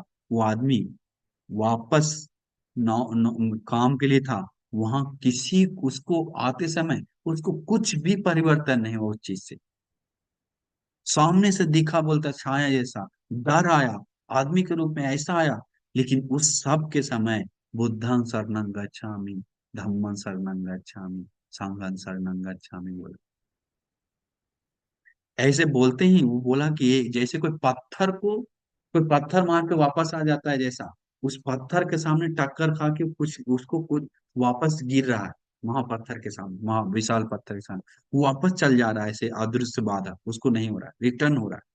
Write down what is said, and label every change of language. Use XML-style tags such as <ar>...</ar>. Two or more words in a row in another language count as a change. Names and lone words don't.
<hi>वो आदमी वापस काम के लिए था वहां, किसी उसको आते समय उसको कुछ भी परिवर्तन नहीं हुआ उस चीज से। सामने से दिखा, बोलता छाया जैसा, डर आया, आदमी के रूप में ऐसा आया। लेकिन उस सब के समय</hi> <pi>बुद्धं शरणं गच्छामि, धम्मं शरणं गच्छामि,</pi> <hi>संघं शरणं गच्छामि बोला। ऐसे बोलते ही वो बोला कि ये जैसे कोई पत्थर मार के वापस आ जाता है जैसा, उस पत्थर के सामने टक्कर खा के कुछ उसको कुछ वापस गिर रहा है। महापत्थर के सामने, महा विशाल पत्थर के सामने वो वापस चल जा रहा है, ऐसे अदृश्य बाधा उसको नहीं हो रहा है, रिटर्न हो रहा है।</hi>